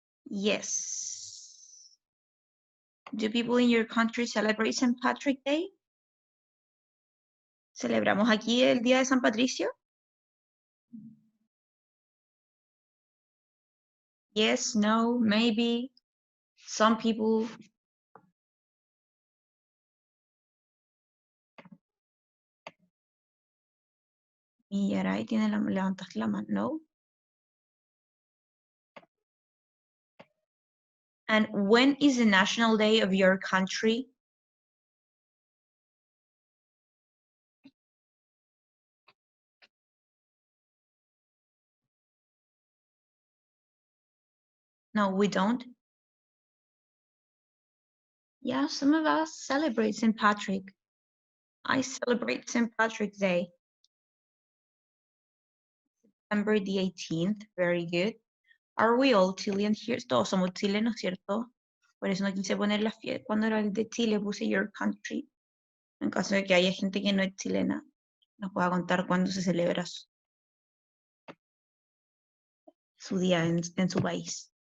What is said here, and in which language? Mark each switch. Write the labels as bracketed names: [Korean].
[English] Yes. Do people in your country celebrate St. Patrick's Day? [Spanish] ¿Celebramos aquí el Día de San Patricio? [English] Yes, no, maybe. Some people. [Spanish] Y Yaray levantaste la mano. No. [English] And when is the national day of your country? No, we don't. Yeah, some of us celebrate St. Patrick. I celebrate St. Patrick's Day. September the 18th, very good. Are we all Chilean here? [Spanish] Todos somos chilenos, ¿cierto? Por eso no quise poner la fiesta. Cuando era el de Chile puse [English] your country. [Spanish] En caso de que haya gente que no es chilena, nos pueda contar cuándo se celebra su día en su país.